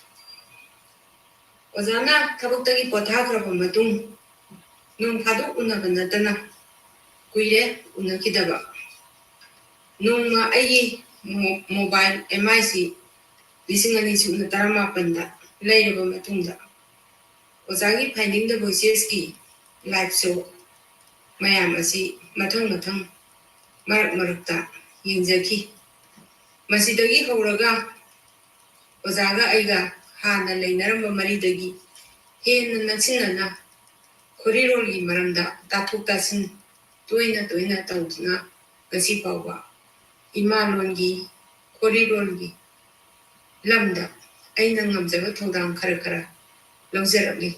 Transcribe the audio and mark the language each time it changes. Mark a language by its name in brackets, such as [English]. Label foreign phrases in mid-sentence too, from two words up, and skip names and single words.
[Manipuri] Ozana tabutagi potagrapa matung nung phadu unabanatana kuire unakidaba. Nung ayi [English] mobile MIC [Manipuri] lisingani sukna taramapanda layraba matungda. Ozagi finding the voices ki [English] live show [Manipuri] mayam asi mathang marak marakta yingjaki. Masidagi hauraga ozaga aiga hana lainaramba maridagi henna naksinana korirolgi maramda tathuk tasin toina taudna gasi pawa imalongi korirolgi lamda aina ngamjaba thodang khara lawjarabli.